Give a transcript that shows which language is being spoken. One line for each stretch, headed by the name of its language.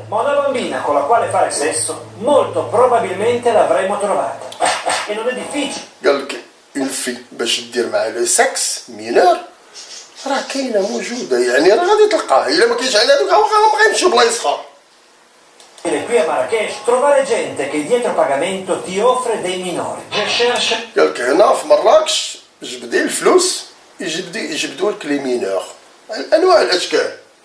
Italian: Ma una bambina con la quale fare sesso molto probabilmente l'avremmo trovata e non è difficile.
Arabic: قال لك
French: اون في باش دير مع لو سكس مينور
Arabic: راه كاينه موجوده، يعني راه غادي تلقاها. الا ما كاينش على هذوك ما غيمشيو بلايص اخرى.
Italian: Qui a Marrakech trovare gente che dietro pagamento ti offre dei minori.
Arabic: قال لك هنا في مراكش جبدي الفلوس يجبدوا لك لي مينور انواع الاشكال.